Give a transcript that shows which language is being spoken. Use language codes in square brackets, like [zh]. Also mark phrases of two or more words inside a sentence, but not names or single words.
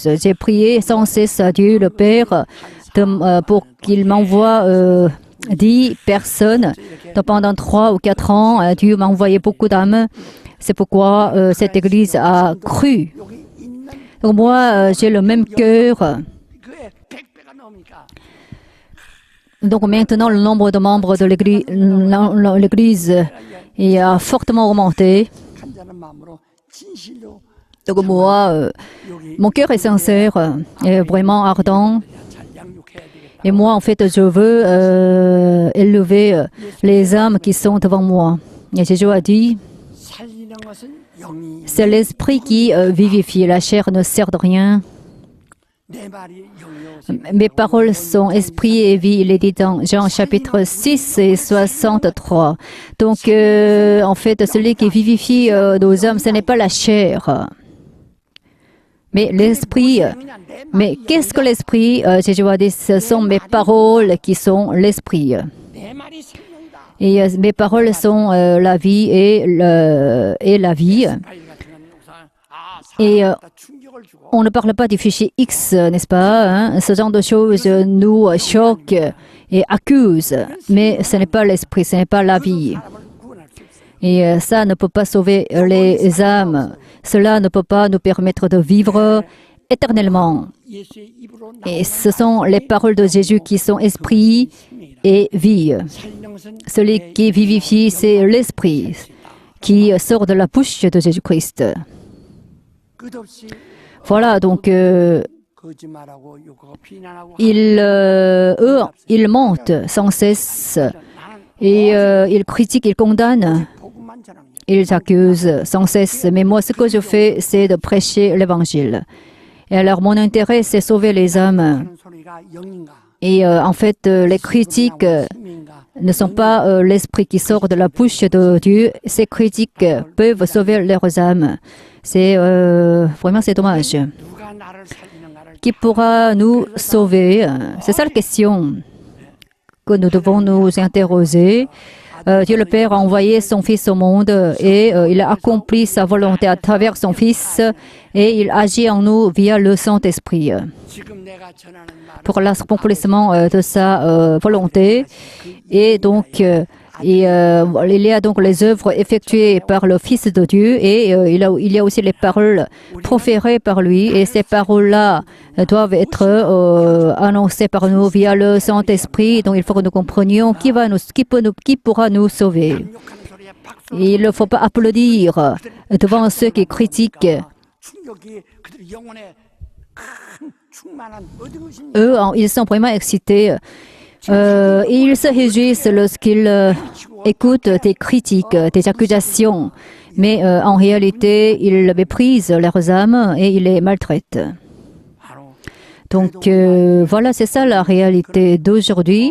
[fr] J'ai prié sans cesse à Dieu le Père pour qu'il m'envoie 10 personnes. Donc pendant 3 ou 4 ans, Dieu m'a envoyé beaucoup d'âmes. C'est pourquoi cette église a cru. Donc moi, j'ai le même cœur. [ko] 그에 100배가 넘으니까 [fr] Donc maintenant, le nombre de membres de l'église est fortement augmenté. [ko] 간절한 마음으로 진실로 [fr] Donc moi, mon cœur est sincère, et vraiment ardent. [ko] 잘 양육해야 되겠다. [fr] Et moi, en fait, je veux élever les âmes qui sont devant moi. Et Jésus a dit, [ko] 살리는 것은 영이 [fr] c'est l'esprit qui vivifie. La chair ne sert de rien. [ko] 내 말이 영이요 [fr] Mes paroles sont esprit et vie. Il est dit dans Jean chapitre 6 et 63. Donc, en fait, celui qui vivifie nos âmes, ce n'est pas la chair, mais l'esprit. Mais qu'est-ce que l'esprit? Jésus a dit, ce sont mes paroles qui sont l'esprit. [ko] 내 말이 생명이다. [fr] Et mes paroles sont la vie et la vie. [ko] 아이 같은 건 우선 [fr] Et [ko] 사람마다 충격을 주고 [fr] on ne parle pas du fichier X, n'est-ce pas, hein? Ce genre de choses nous choquent et accusent. Mais ce n'est pas l'esprit, ce n'est pas la vie. [ko] 사람을 구원할 수 없어요. [fr] Et ça ne peut pas sauver les âmes. Cela ne peut pas nous permettre de vivre éternellement. [ko] 예수의 입으로 [fr] Et ce sont les paroles de Jésus qui sont esprit et vie. [ko] 살리는 것은 [fr] Celui qui vivifie, c'est l'esprit qui sort de la bouche de Jésus-Christ. [ko] 끝없이 [fr] Voilà, donc [ko] 거짓말하고 욕하고 비난하고 [fr] ils mentent sans cesse et ils critiquent, ils condamnent, [ko] 복음만 전합니다. [fr] ils accusent sans cesse. Mais moi, ce que je fais, c'est de prêcher l'évangile. Et alors, mon intérêt, c'est sauver les âmes. [ko] 하는 소리가 영인가 [fr] Et en fait, les critiques [ko] 생명인가 [fr] ne sont pas l'esprit qui sort de la bouche de Dieu. Ces critiques peuvent sauver leurs âmes. C'est vraiment c'est dommage. [ko] 누가 나를 살리는가를 [fr] Qui pourra nous sauver? C'est ça la question que nous devons nous interroger. Dieu le Père a envoyé son Fils au monde et il a accompli sa volonté à travers son Fils et il agit en nous via le Saint-Esprit [ko] 지금 내가 전하는 말 [fr] pour l'accomplissement de sa volonté. Et donc, il y a donc les œuvres effectuées par le Fils de Dieu et il y a aussi les paroles proférées par lui. Et ces paroles-là doivent être annoncées par nous via le Saint-Esprit. Donc, il faut que nous comprenions qui pourra nous sauver. [ko] 욕하는 소리에 박수 [fr] Et il ne faut pas applaudir devant ceux qui critiquent. [ko] 충격이 그들 영혼에 큰 충만한 어디 것입니까? [fr] Eux, ils sont vraiment excités. Ils se réjouissent lorsqu'ils écoutent tes critiques, tes accusations. Mais en réalité, ils méprisent leurs âmes et ils les maltraitent. [ko] 바로 [fr] Donc voilà, c'est ça la réalité d'aujourd'hui.